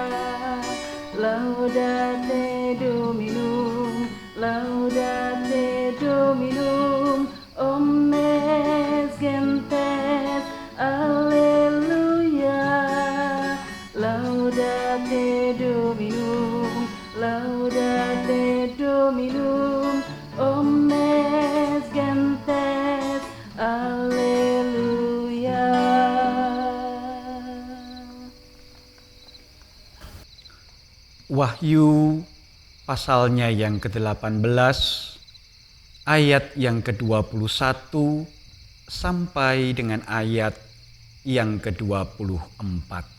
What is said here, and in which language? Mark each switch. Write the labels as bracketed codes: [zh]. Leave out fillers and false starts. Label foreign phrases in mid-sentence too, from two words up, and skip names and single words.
[la] Laudate Dominum, laudate Dominum, omnes gentes, alleluia. Laudate Dominum, laudate Dominum, omnes gentes, alleluia. [id] Wahyu pasalnya yang ke-18 ayat yang ke-21 sampai dengan ayat yang ke-24.